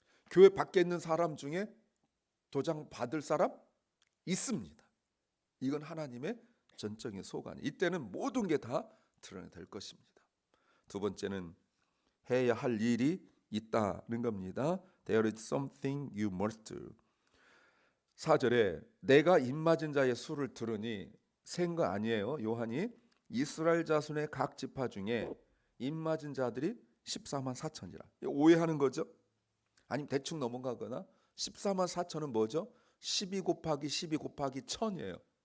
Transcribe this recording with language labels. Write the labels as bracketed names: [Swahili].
[Korean] 교회 밖에 있는 사람 중에 도장 받을 사람 있습니다. 이건 하나님의 전적인 소관. 이때는 모든 게 다 드러낼 것입니다. 두 번째는 해야 할 일이 있다는 겁니다. [English] There is something you must do. [Korean] 4절에 내가 입맞은 자의 수를 들으니 센 거 아니에요. 요한이 이스라엘 자손의 각 지파 중에 입맞은 자들이 14만 4천이라 오해하는 거죠. 아니면 대충 넘어가거나 14만 4천은 뭐죠? 12 곱하기 12 곱하기 1000이에요.